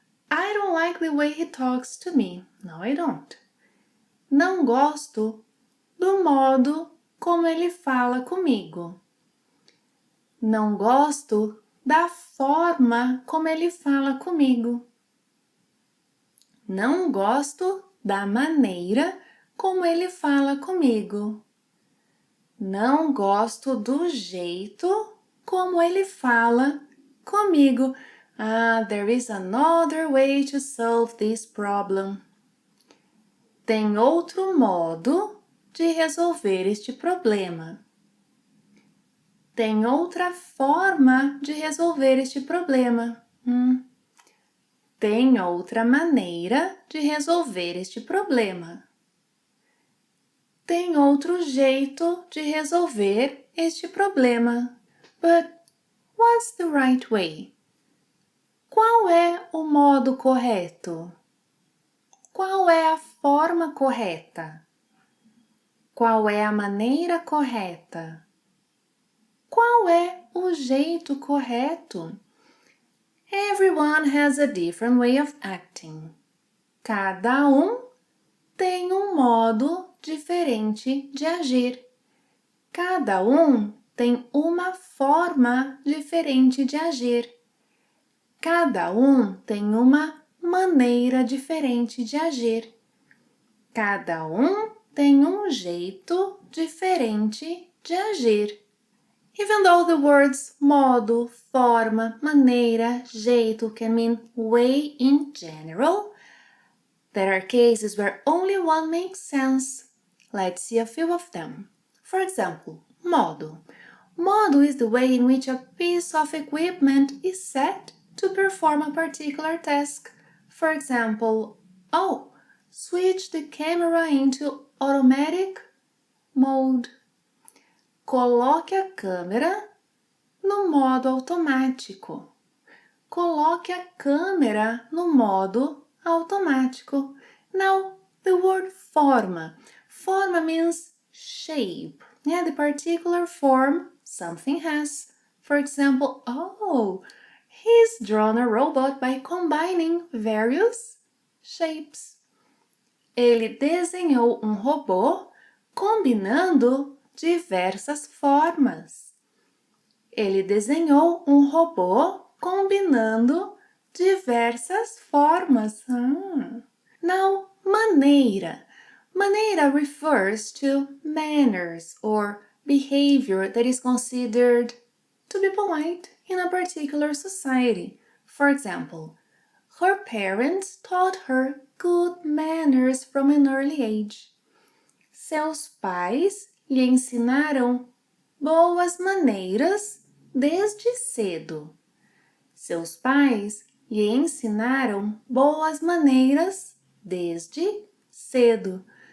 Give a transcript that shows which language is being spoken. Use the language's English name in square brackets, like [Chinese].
[English] I don't like the way he talks to me. No, I don't. [Portuguese] Não gosto do modo como ele fala comigo. Não gosto da forma como ele fala comigo. Não gosto da maneira como ele fala comigo. Não gosto do jeito como ele fala comigo. [English] There is another way to solve this problem. [Portuguese] Tem outro modo de resolver este problema. Tem outra forma de resolver este problema. Tem outra maneira de resolver este problema. Tem outro jeito de resolver este problema. [English] But what's the right way? [Portuguese] Qual é o modo correto? Qual é a forma correta? Qual é a maneira correta? Qual é o jeito correto? [English] Everyone has a different way of acting. [Portuguese] Cada tem um modo diferente de agir. Cada tem uma forma diferente de agir. Cada tem uma maneira diferente de agir. Cada tem um jeito diferente de agir. [English] Even though the words modo, forma, maneira, jeito can mean way in general, there are cases where only one makes sense. Let's see a few of them. For example, modo. Modo is the way in which a piece of equipment is set to perform a particular task. For example, switch the camera into automatic mode. [Portuguese] Coloque a câmera no modo automático. Coloque a câmera no modo automático. [English] Now, the word forma. Forma means shape. The particular form something has. For example, he's drawn a robot by combining various shapes. [Portuguese] Ele desenhou um robô combinando diversas formas. Ele desenhou um robô combinando diversas formas. [English] Now, maneira. Maneira refers to manners or behavior that is considered to be polite in a particular society. For example, her parents taught her good manners from an early age. [Portuguese] Seus pais lhe ensinaram boas maneiras desde cedo. Seus pais lhe ensinaram boas maneiras desde cedo.